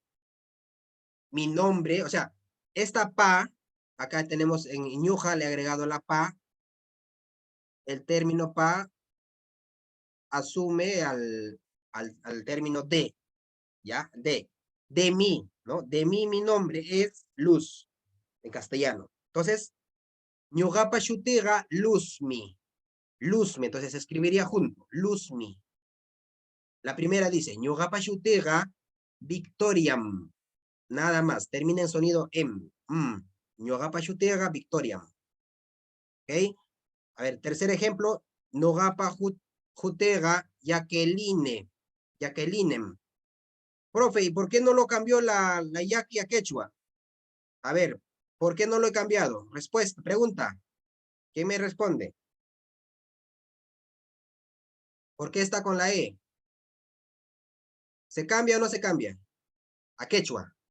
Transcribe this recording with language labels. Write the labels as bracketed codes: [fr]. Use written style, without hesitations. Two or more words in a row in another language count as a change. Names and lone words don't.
[es] Mi nombre, o sea, esta pa, acá tenemos en ñuja, le he agregado la pa. El término pa asume al término de, ¿ya? De mí, ¿no? De mí, mi nombre es luz, en castellano. Entonces, [qu] ñugapa shutiga luzmi. Luzmi, [es] entonces se escribiría junto. [qu] Luzmi. [es] La primera dice, [qu] ñugapa shutiga victoriam. [es] Nada más, termina en sonido M. [qu] Ñugapa shutiga victoriam. [es] ¿Ok? A ver, tercer ejemplo, [qu] ñugapa jutega Jacqueline. Jacquelinem. [es] Profe, ¿y por qué no lo cambió la yaqui a quechua? A ver, ¿por qué no lo he cambiado? Respuesta, pregunta. ¿Quién me responde? ¿Por qué está con la E? ¿Se cambia o no se cambia? A quechua.